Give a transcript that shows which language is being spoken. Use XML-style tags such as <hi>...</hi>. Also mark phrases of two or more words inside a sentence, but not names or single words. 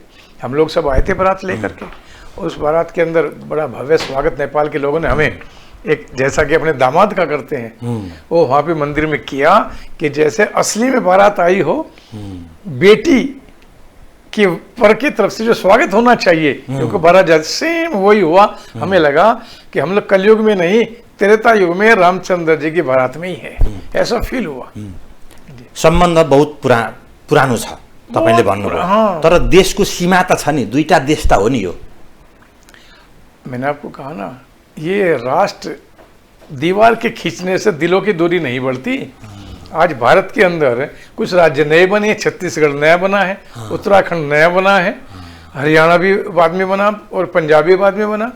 <hi>हम लोग सब आए थे बारात लेकर के। और उस बारात के अंदर बड़ा भव्य स्वागत नेपाल के लोगों ने हमें, एक जैसा कि अपने दामाद का करते हैं, वो वहाँ पे मंदिर में किया कि जैसे असली में बारात आई हो। बेटी की पर की तरफ से जो स्वागत होना चाहिए, क्योंकि बारात सेम वही हुआ। हमें लगा कि हम लोग कलयुग में नहीं, त्रेता युग में रामचंद्र जी की बारात में ही है, ऐसा फील हुआ।</hi> <ne>सम्बन्ध बहुत पुरानो छ तपाईले भन्नुभयो, तर देशको सीमा त छ नि, 2टा देश त हो नि। यो</ne> <hi>मैंने आपको कहा ना, ये राष्ट्र दीवार के खींचने से दिलों की दूरी नहीं बढ़ती। आज भारत के अंदर कुछ राज्य नए बने, छत्तीसगढ़ नया बना है, उत्तराखंड नया बना है, हरियाणा भी बाद में बना और पंजाब भी बाद में बना।</hi>